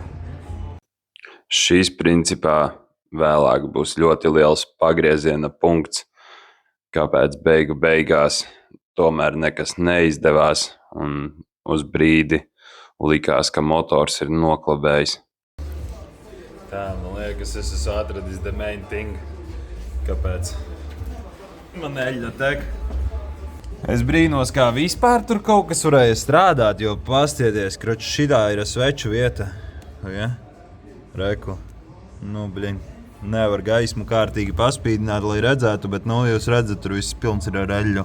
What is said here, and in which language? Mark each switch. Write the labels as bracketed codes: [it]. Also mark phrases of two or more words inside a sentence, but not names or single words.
[lv] Šis principā vēlāk būs ļoti liels pagrieziena punkts, kāpēc beigās tomēr nekas neizdevās un uz brīdi likās, ka motors ir noklabējis. Tā, man liekas, es esmu atradis [en] the main thing, [lv] kāpēc man eļļa tek. Es brīnos, kā vispār tur kaut kas varēja strādāt, jo pastieties, kroč, šidā ir sveču vieta. Ja? Reku, nevar gaismu kārtīgi paspīdināt, lai redzētu, bet jūs redzat, tur viss pilns ir ar eļļu.